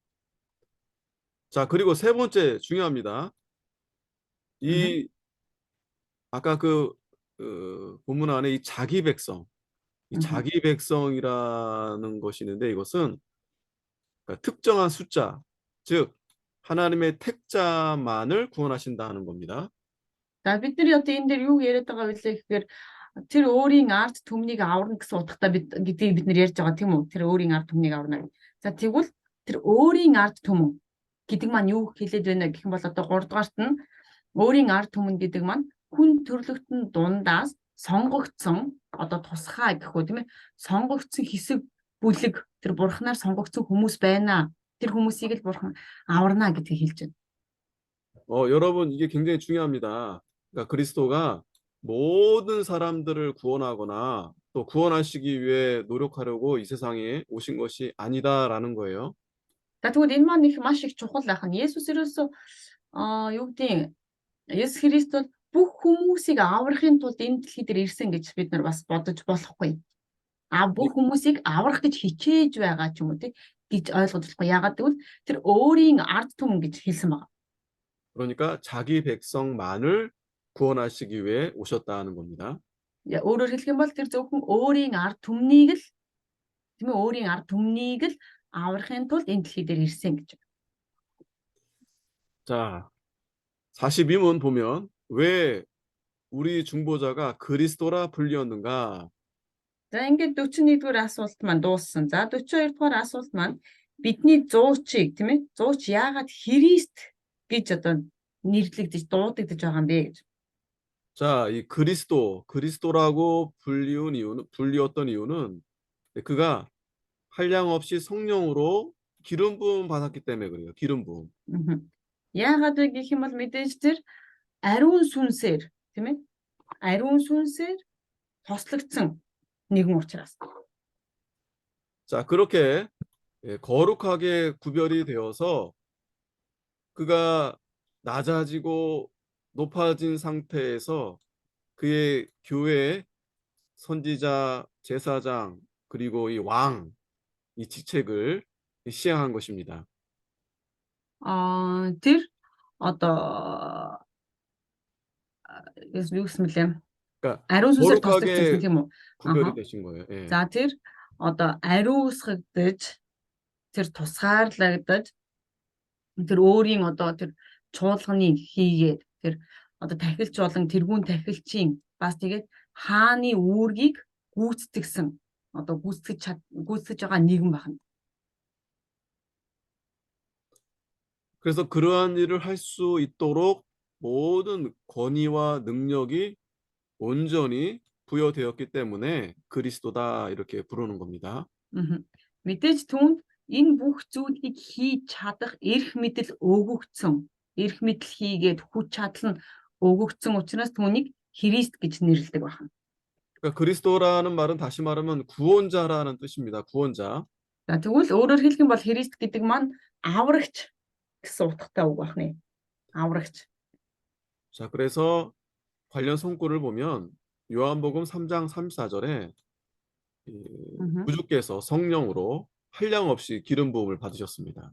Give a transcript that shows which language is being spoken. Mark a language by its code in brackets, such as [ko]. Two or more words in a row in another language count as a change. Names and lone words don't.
[ko] 자, 그리고 세 번째 중요합니다. 이 아까 본문 안에 이 자기 백성, 이 자기 백성이라는 것이 있는데 이것은 그러니까 특정한 숫자, 즉 하나님의 택자만을 구원하신다는 겁니다. [mn] За бидний одоо энэ дээр юу яриад байгаа вэ гэхээр тэр өөрийн ард түмнийг аварна гэсэн утгатай гэдгийг бид нэр ярьж байгаа тийм үү? Тэр өөрийн ард түмнийг аварна. За тэгвэл тэр өөрийн ард түмэн гэдэг маань юу хэлээд байна гэх юм бол одоо 3 дугаарт нь өөрийн ард түмэн гэдэг маань хүн төрлөختн дундаас сонгогдсон одоо тусгай гэхүү тийм ээ сонгогдсон хэсэг бүлэг тэр бурхнаар сонгогдсон хүмүүс байна. Тэр хүмүүсийг л бурхан аварна гэдгийг хэлж байна. [ko] 여러분 이게 굉장히 중요합니다. 그러니까 그리스도가 모든 사람들을 구원하거나 또 구원하시기 위해 노력하려고 이 세상에 오신 것이 아니다라는 거예요. [mn] За тэгвэл энэ маань их маш их чухал байх нь. Есүс ерөөсөө юу гэдэг Есүс Христ бол бүх хүмүүсийг аврахын тулд энэ дэлхий дээр ирсэн гэж бид нар бас бодож болохгүй. Бүх хүмүүсийг аврах гэж хичээж байгаа ч юм уу гэж ойлгож болохгүй. Яагаад гэвэл тэр өөрийн ард түмэн гэж хэлсэн байна. [ko] 그러니까 자기 백성만을 구원하시기 위해 오셨다는 겁니다. [mn] Өөрөөр хэлэх юм бол тэр зөвхөн өөрийн ард түмнийг л тийм ээ өөрийн ард түмнийг л аврахын тулд энэ дэлхий дээр ирсэн гэж. [ko] 자, 42문 보면 왜 우리 중보자가 그리스도라 불리었는가? [mn] За ингээд 41-р асуулт маань дууссан. За 42-р асуулт маань бидний зуучийг тийм ээ зууч яагаад Христ гэж одоо нэрлэгдэж дуудагдж байгаа юм бэ гэж. [ko] 자, 이 그리스도라고 불리웠던 이유는 그가 한량없이 성령으로 기름 부음 받았기 때문에 그래요. 기름 부음. [mn] Яагаад вэ гэх юм бол мэдээж тэр ариун сүнсээр тийм ээ ариун сүнсээр тослогдсон нэгэн учраас. [ko] 자, 그렇게 거룩하게 구별이 되어서 그가 낮아지고 높아진 상태에서 그의 교회 선지자, 제사장, 그리고 이 왕, 이 직책을 시행한 것입니다. [mn] Тэр одоо юу гэсэн мөлий [ko] 그러니까 [mn] ариун сүнсээр [ko] 거룩하게 [mn] тослогдсон тийм үү? [ko] 구별이 되신 거예요. 예. [mn] За тэр одоо ариусгагдж тэр тусгаарлагдаж тэр өөрийн одоо тэр чуулганыг хийгээд тэр одоо тахилч болон тэргүүн тахилчийн бас тэгээд хааны үүргийг гүйцэтгэсэн одоо гүйцэтгэж байгаа нэгэн байна. [ko] 그래서 그러한 일을 할 수 있도록 모든 권위와 능력이 온전히 부여되었기 때문에 그리스도다 이렇게 부르는 겁니다. Мгм. [mn] Мэдээж түүнд энэ бүх зүйлийг хийж чадах эрх мэдэл өгөгдсөн. Эрх мэдэл хийгээд хүч чадал нь өгөгдсөн учраас түүнийг Христ гэж нэрлэдэг байна. [ko] 그러니까 그리스도라는 말은 다시 말하면 구원자라는 뜻입니다. 구원자. [mn] За тэгвэл өөрөөр хэлэх юм бол Христ гэдэг маань аврагч гэсэн утгатай үг байна. аврагч. [ko] 자, 그래서 관련 성구를 보면 요한복음 3장 34절에 Мгм. 구주께서 성령으로 한량없이 기름 부음을 받으셨습니다.